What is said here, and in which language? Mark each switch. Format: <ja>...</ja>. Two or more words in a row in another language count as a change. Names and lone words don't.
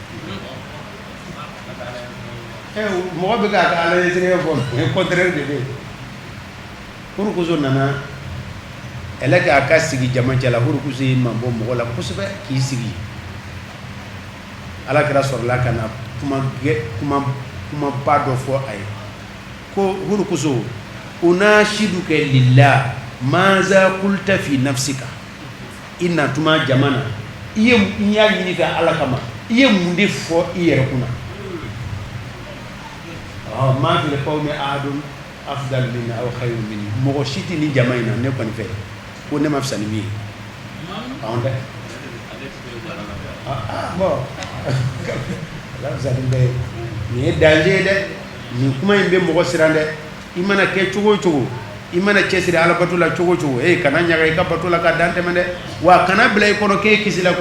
<bm>mɔgɔ bɛ k'a ka ala ɲɛsɛgɛ fɔ</bm> <fr>contraire de</fr> <bm>bɛ yen hurukusu nana ɛlɛ k'a ka sigi jamacɛ la hurukusu ye mabɔ mɔgɔ la kosɛbɛ k'i sigi alakira sɔrɔla ka na kumaba dɔ fɔ a ye ko hurukusu</bm> <ar>أنشدك الله ماذا قلت في نفسك</ar> <bm>i natuma jama na i y'a ɲini ka ala kama i ye mun de fɔ i yɛrɛ kunna</bm> <ar>ما في القوم أحد أفضل مني أو خير مني</ar> <bm>mɔgɔ si tɛ nin jama in na ne kɔni fɛ ko ne ma fisa ni min ye dɛ bon nin ye danger ye dɛ nin kuma in bɛ mɔgɔ siran dɛ i mana kɛ cogo o cogo i mana cɛsiri ala bato la cogo o cogo kana ɲaga i ka bato la ka dan tɛmɛ dɛ wa kana bila i kɔnɔ k'e kisi la ko</bm>